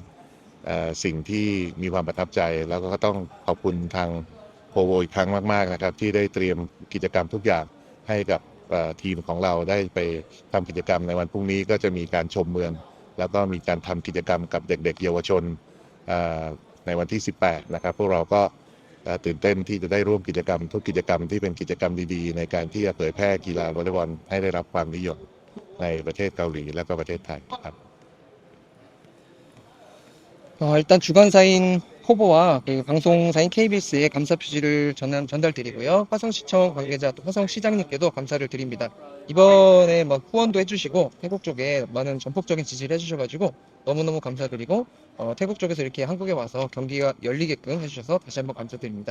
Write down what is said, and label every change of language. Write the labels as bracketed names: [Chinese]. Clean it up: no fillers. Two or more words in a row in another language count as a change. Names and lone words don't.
[Thai] สิ่งที่มีความประทับใจแล้วก็ต้องขอบคุณทางโพโวอีกครั้งมากๆนะครับที่ได้เตรียมกิจกรรมทุกอย่างให้กับทีมของเราได้ไปทำกิจกรรมในวันพรุ่งนี้ก็จะมีการชมเมืองแล้วก็มีการทำกิจกรรมกับเด็กๆเยาวชนในวันที่ 18 นะครับพวกเราก็ตื่นเต้นที่จะได้ร่วมกิจกรรมทุกกิจกรรมที่เป็นกิจกรรมดีๆในการที่จะเผยแพร่กีฬาวอลเลย์บอลให้ได้รับความนิยมในประเทศเกาหลีและก็ประเทศไทยครับ [Korean] 일단 주관사인 포보와 그 방송사인 KBS에 감사 표시를 전달드리고요. 화성시청 관계자 또 화성시장님께도 감사를 드립니다. 이번에 뭐 후원도 해주시고 태국 쪽에 많은 전폭적인 지지를 해주셔가지고 너무너무 감사드리고 태국 쪽에서 이렇게 한국에 와서 경기가 열리게끔 해주셔서 다시 한번 감사드립니다.